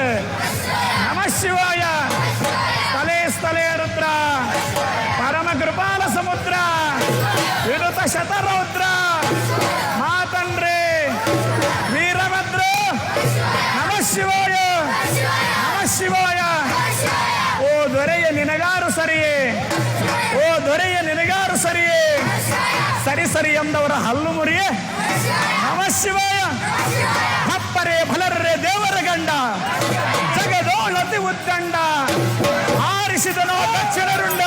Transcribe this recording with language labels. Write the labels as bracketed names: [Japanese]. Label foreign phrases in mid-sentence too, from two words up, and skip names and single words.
[Sanskrit] నమ శివాయ. [Telugu] స్థలే స్థలే రుద్ర పరమ కృపాల సముద్ర వినుత శతరౌద్ర మా తండ్రి వీరభద్ర. [Sanskrit] నమ శివాయ, నమ శివాయ. [Kannada] ಓ ದೊರೆಯ ನಿನಗಾರು ಸರಿಯೇ, ಓ ದೊರೆಯ ನಿನಗಾರು ಸರಿಯೇ. ಸರಿ ಸರಿ ಎಂದವರ ಹಲ್ಲು ಮುರಿಯೇ. [Sanskrit] ನಮ ಶಿವಾಯ. [Kannada] ಹಪ್ಪರೆ ಫಲರ್ರೆ ದೇವರ ಗಂಡ ಜಗದೋಳತಿ ಉದ್ದಂಡ ಆರಿಸಿದನೋ ದಕ್ಷಿಣರುಂಡ.